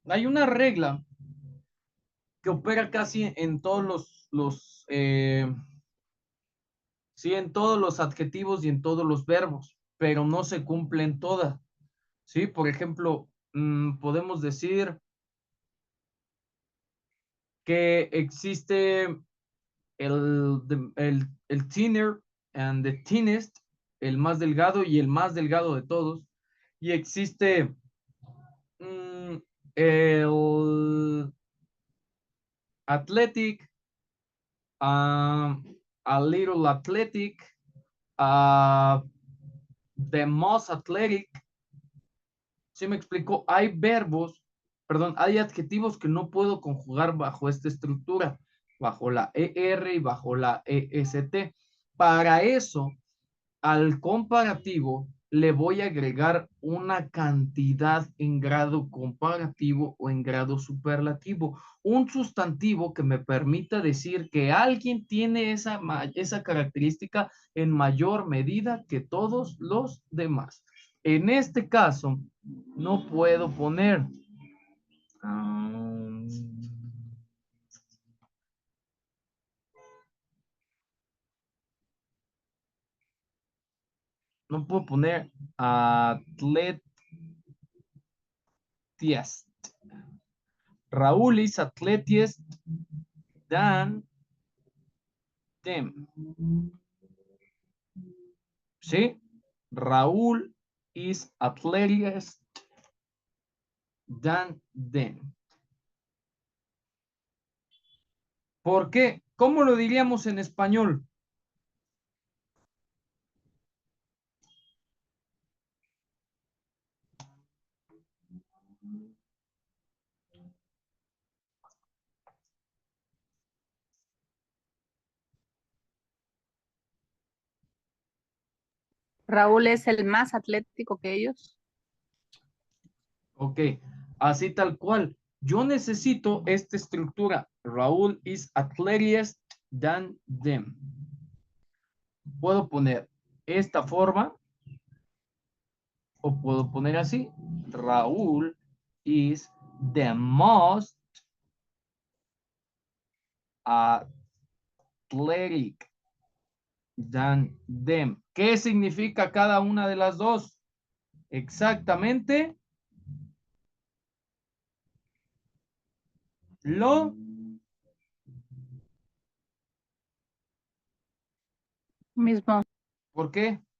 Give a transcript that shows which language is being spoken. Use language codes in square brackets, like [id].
[es] Hay una regla que opera casi en todos sí, en todos los adjetivos y en todos los verbos, pero no se cumplen todas. Sí, por ejemplo, podemos decir que existe el [en] thinner and the thinnest, [es] el más delgado y el más delgado de todos. Y existe el [en] athletic, a little athletic, the most athletic. [es] ¿Sí me explico? Hay verbos, perdón, hay adjetivos que no puedo conjugar bajo esta estructura, bajo la ER y bajo la EST. Para eso, al comparativo le voy a agregar una cantidad en grado comparativo o en grado superlativo, un sustantivo que me permita decir que alguien tiene esa característica en mayor medida que todos los demás. En este caso, no puedo poner no puedo poner atletiest. [en] Raúl is atletiest than them. [es] ¿Sí? [en] Raúl is athletic than them. [es] ¿Por qué? ¿Cómo lo diríamos en español? Raúl es el más atlético que ellos. Ok, así tal cual. Yo necesito esta estructura. [en] Raúl is athletic than them. [es] Puedo poner esta forma o puedo poner así. [en] Raúl is the most athletic than them. [es] ¿Qué significa cada una de las dos? Exactamente lo Mismo. ¿por qué?